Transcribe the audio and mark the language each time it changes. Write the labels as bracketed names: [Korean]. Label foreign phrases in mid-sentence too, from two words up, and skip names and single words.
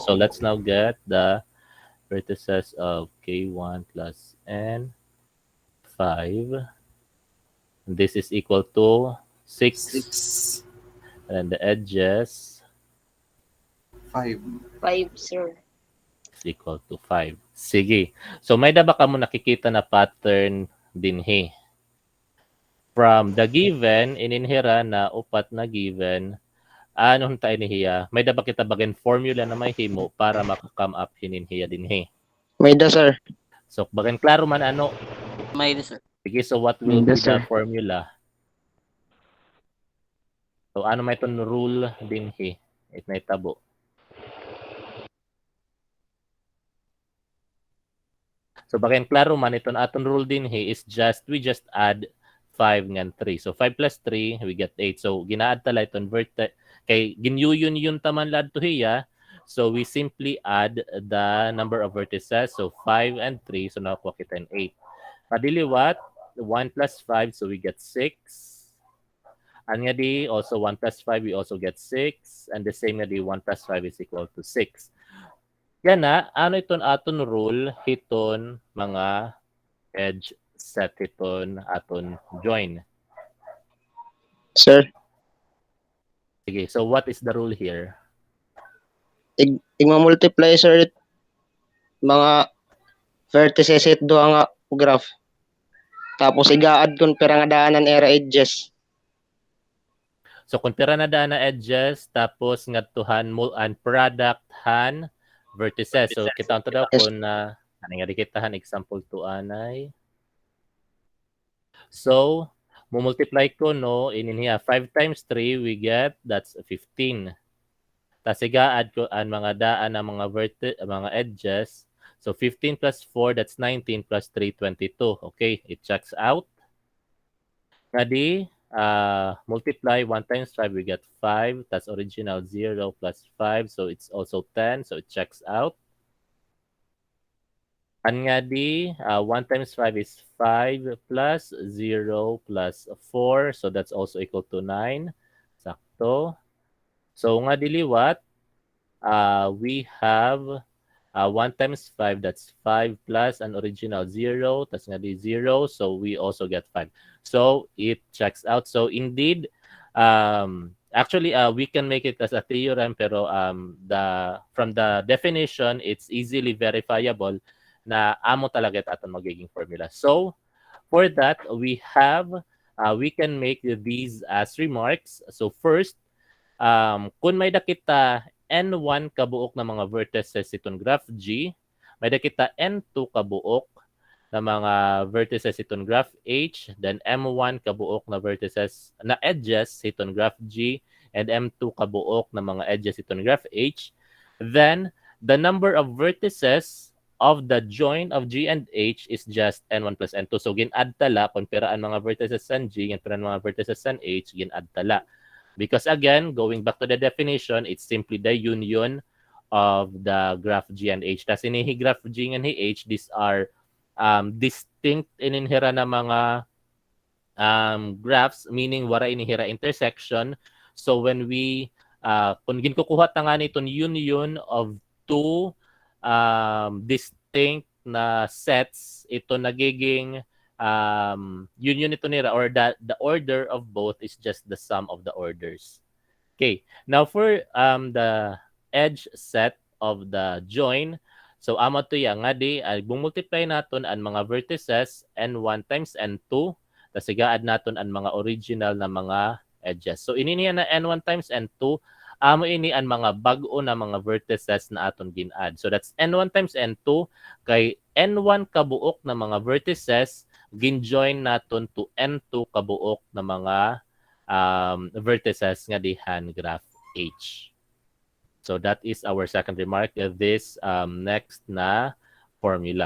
[Waray] So let's now get the vertices of K1 plus N5. This is equal to 6. 6. And the edges 5. 5, sir. is equal to 5. Sige. So may daba ka mo nakikita na pattern dinhi. [English] From the given, [Waray] ininhira na upat na given, anong tayo nihiya? May daba kita bagay formula na may himo para maka-come up hininhiya dinhi. May da, sir. So bagay klaro man ano. May da, sir. Sige, [English] so what will be Yes, the sir. formula? [Waray] So ano may ton rule dinhi? It may tabo. So bakin klaro man iton aton rule din [English] is we just add [Waray] 5 ngan 3. [English] So 5 plus 3 we get 8. [Waray] So ginaad tala iton vertex kay ginyuyon yun taman lad to hiya. [English] So we simply add the number of vertices. So 5 and 3. [Waray] So nakuha kita 8. Padiliwat [English] 1 plus 5. So we get 6. [Waray] And nga di, [English] also 1 plus 5, we also get 6. And the same nga di, 1 plus 5 is equal to 6. [Waray] Yan na, ano iton aton rule, hiton mga edge set hiton aton join. Sir, [English] Sige, so what is the rule here? [Waray] igma-multiply, sir, mga vertices it duha nga graph. Tapos iga-add kun pera nga daanan era edges. So kung pira na daan na edges, tapos ngadtuhan mo and product han vertices. So kita ang daw kung ano nga dikitahan example to anay. [English] So multiply ko no in here 5 times 3 we get that's 15. [Waray] Tapos iga-add ko ang mga daan ng mga edges. [English] So 15 plus 4 that's 19 plus 3 22. Okay, it checks out. Ngadi multiply 1 times 5 we get 5. That's original 0 plus 5. So it's also 10. So it checks out. And nga di 1 times 5 is 5 plus 0 plus 4. So that's also equal to 9. Sakto. So nga diliwat we have 1 times 5 that's 5 plus an original 0. That's nga di 0. So we also get 5. So it checks out. So indeed, actually, we can make it as a theorem, pero from the definition, it's easily verifiable [Waray] na amo talaga aton magiging formula. [English] So for that, we can make these as remarks. So first, [Waray] kung may dakita N1 kabuok na mga vertices itong graph G, may dakita N2 kabuok na mga vertices itong graph H, [English] then M1 [Waray] kabuok na vertices na edges itong graph G, and M2 kabuok na mga edges itong graph H. [English] Then the number of vertices of the join of G and H is just N1 plus N2. [Waray] So gin-add tala kung piraan mga vertices san G and piraan mga vertices san H, gin-add tala. [English] Because again, going back to the definition, it's simply the union of the graph G and H. [Waray] Tas ini graph G and H, these are distinct ininhira na mga graphs, meaning wala inihira intersection. So when we kung ginkukuha ta nga nitong union of two distinct na sets, ito nagiging union ito nila, [English] or the order of both is just the sum of the orders. Okay, now for the edge set of the join, [Waray] so amo to yang nga di bumultiply naton ang mga vertices N1 times N2, tapos i-add naton ang mga original na mga edges. So ini niya na N1 times N2, amo ini ang mga bag-o na mga vertices na aton gin-add. [English] So that's N1 times N2 [Waray] kay N1 kabuok na mga vertices gin-join naton to N2 kabuok na mga vertices nga dihan graph H. [English] So that is our second remark of this next na formula.